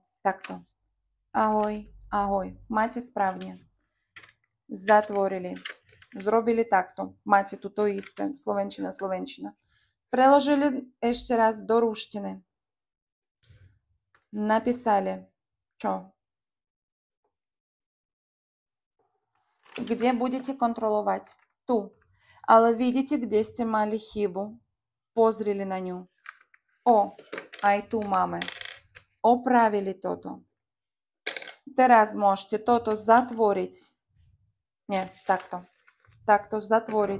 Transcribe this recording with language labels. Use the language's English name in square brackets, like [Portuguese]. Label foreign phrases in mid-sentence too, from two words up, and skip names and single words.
[Slovak] Takto. Ahoj, ahoj. Máte správne. Zatvorili. Зробили takto. Máte tu to isté. Slovenčina, slovenčina. Preložili ešte raz do ruštiny. [Rusyn] Написали. Čo? Где будете контроловать? [Slovak] Tu. Ale vidíte, kde ste mali chybu? Pozreli na ňu. O, aj tu máme. Opravili toto. Teraz môžete toto zatvoriť. Nie, takto. Takto zatvoriť.